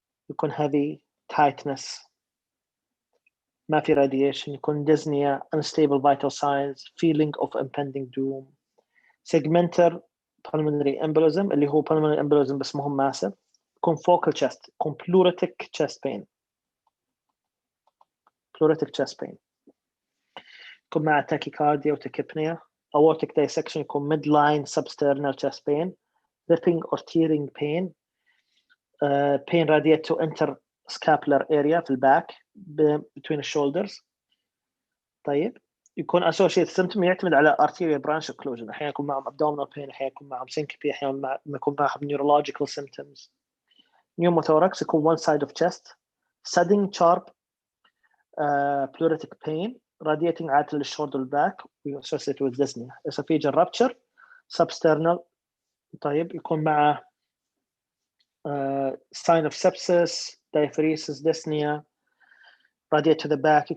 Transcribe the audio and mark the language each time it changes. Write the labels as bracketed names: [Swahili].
[Arabic] يكون [English] heavy, tightness, [Arabic] ما في [English] radiation. [Arabic] يكون [English] dyspnea, unstable vital signs, feeling of impending doom. Segmental pulmonary embolism [Arabic] اللي هو [English] pulmonary embolism [Arabic] بس مهم [English] massive. [Arabic] يكون [English] focal chest, يكون pleuritic chest pain. pleuritic chest pain. [Arabic] يكون مع [English] tachycardia وtachypnea. Aortic dissection [Arabic] يكون [English] midline substernal chest pain. Ripping or tearing pain. Pain radiate to interscapular area [Arabic] في الباك [English] between the shoulders. [Arabic] طيب يكون [English] associated symptom [Arabic] يعتمد على [English] arterial branch occlusion. [Arabic] أحيانا يكون معهم [English] abdominal pain، [Arabic] أحيانا يكون معهم syncope، أحيانا يكون معهم [English] neurological symptoms. Pneumothorax [Arabic] يكون [English] one side of chest. Sudden sharp pleuritic pain radiating [Arabic] عادة للشولدر والباك [English] associated with dyspnea. Esophageal rupture substernal. [Arabic] طيب يكون مع [English] sign of sepsis, diaphoresis, dyspnea, radiate to the back.